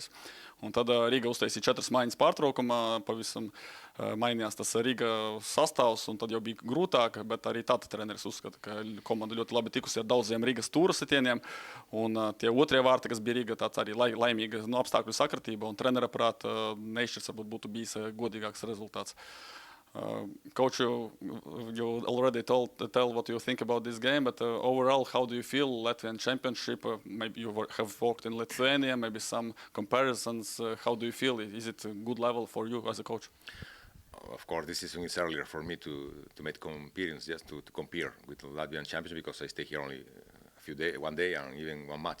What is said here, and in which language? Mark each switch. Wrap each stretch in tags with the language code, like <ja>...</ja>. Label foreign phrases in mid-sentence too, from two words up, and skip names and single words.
<lv>Un tad Riga uztaisīja 4 maiņas pārtraukumā, pavisam mainījās tas Riga sastāvs, un tad jau bija grūtāk, bet arī tātad treneris uzskata, ka komanda ļoti labi tikusi ar daudziem Rigas stūra sitieniem, un tie otrie vārti, kas bija Riga, tāds arī laimīga apstākļu sakratība, un trenera prāta neizšķirs varbūt būtu bijis godīgāks rezultāts.</lv> <en>Coach, you already tell what you think about this game, but overall, how do you feel Latvian championship? Maybe you have worked in Lithuania, maybe some comparisons. How do you feel? Is it a good level for you as a coach? Of course, this season is earlier for me to make comparisons, just to compare with the Latvian championship, because I stay here only one day and even one match.</en>